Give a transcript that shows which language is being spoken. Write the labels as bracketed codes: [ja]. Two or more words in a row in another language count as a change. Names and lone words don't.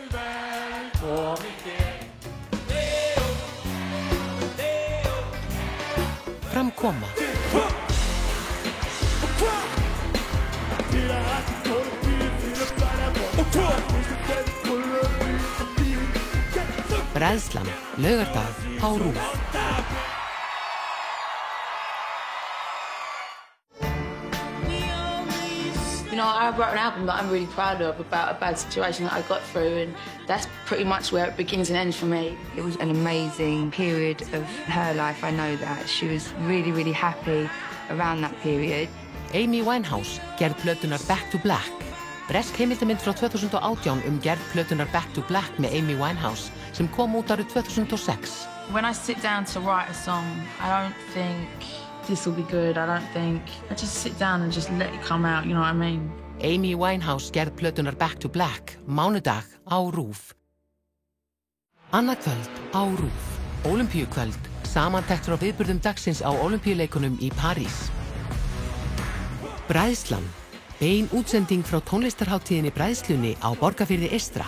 [is] Framkoma Bræðslan, laugardag á RÚV. [en] You know, I wrote an album that I'm really proud of about a bad situation that I got through, and that's pretty much where it begins and ends for me. It was an amazing period of her life, I know that. She was really, really happy around that period. [is] Amy Winehouse gerð plötunar Back to Black. Bresk heimildamynd frá 2018 gerð plötunar Back to Black með Amy Winehouse sem kom út árið 2006. [en] When I sit down to write a song, I don't think this will be good, I just sit down and just let it come out, you know what I mean? [is] Amy Winehouse gerð plötunar Back to Black, mánudag á RÚV. Annað kvöld á RÚV, Ólympíukvöld, samantektur á viðburðum dagsins á Ólympíuleikunum í París. Bræðslan, bein útsending frá tónlistarhátíðinni Bræðslunni á Borgarfirði eystra.